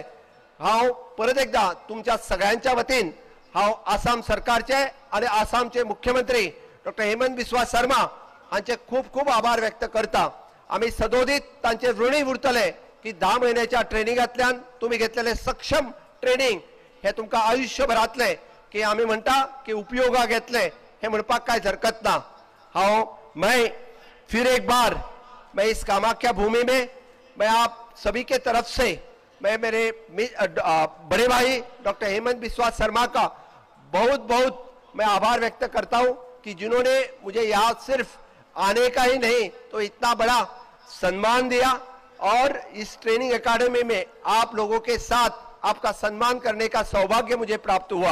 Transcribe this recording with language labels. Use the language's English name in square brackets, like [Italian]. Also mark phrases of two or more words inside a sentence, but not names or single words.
[Konkani] हांव परत एकदा तुमच्या सगळ्यांच्या वतीन हांव आसाम सरकारचे आणि आसामचे मुख्यमंत्री डॉक्टर हेमंत बिस्वा शर्मा हांचे खूप खूप आभार व्यक्त करता। आम्ही सदोदीत तांचे ऋणी उरतले की 10 महिन्याच्या ट्रेनिंगांतल्यान तुम्ही घेतलेले सक्षम ट्रेनिंग हे तुमकां आयुष्यभरातले की आम्ही म्हणटा की उपयोगाक येतले, हे म्हणपाक कांय हरकत ना। [Hindi] मैं फिर एक बार मैं इस कामाख्या भूमि में मैं आप सभी के तरफ से मैं मेरे बड़े भाई डॉक्टर हेमंत बिस्वा शर्मा का बहुत बहुत मैं आभार व्यक्त करता हूं कि जिन्होंने मुझे यहाँ सिर्फ आने का ही नहीं तो इतना बड़ा सम्मान दिया और इस ट्रेनिंग एकेडमी में आप लोगों के साथ आपका सम्मान करने का सौभाग्य मुझे प्राप्त हुआ।